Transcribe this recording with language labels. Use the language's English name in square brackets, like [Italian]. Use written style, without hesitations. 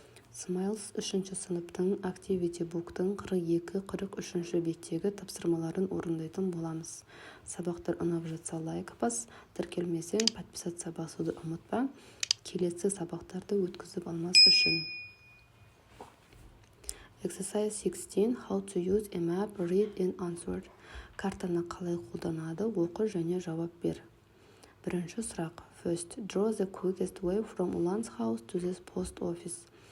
[Kazakh] Смайлс 3-ші сыныптың Activity Book'тың 42-43 беттегі тапсырмаларын орындайтын боламыз. Сабақтар ұнап жатса лайк бас, тіркелмесең подписаться басуды ұмытпа. Келесі сабақтарды өткізіп алмас үшін. [English] Exercise 16. How to use a map, read and answer. [Kazakh] Картаны қалай қолданады, оқы және жауап бер. Бірінші сұрақ. [English] First, draw the quickest way from Ulan's house to the post office.